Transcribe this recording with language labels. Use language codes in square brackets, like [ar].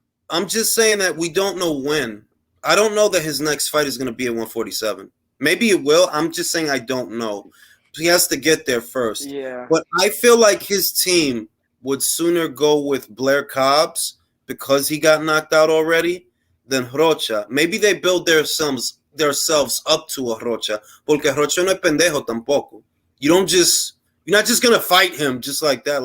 [en] I'm just saying that we don't know when. I don't know that his next fight is going to be at 147. Maybe it will. I'm just saying I don't know. He has to get there first. Yeah. But I feel like his team would sooner go with Blair Cobbs because he got knocked out already than Rocha. Maybe they build themselves up to a Rocha. [es] Porque Rocha no es pendejo tampoco. [en] You're not just going to fight him just like that.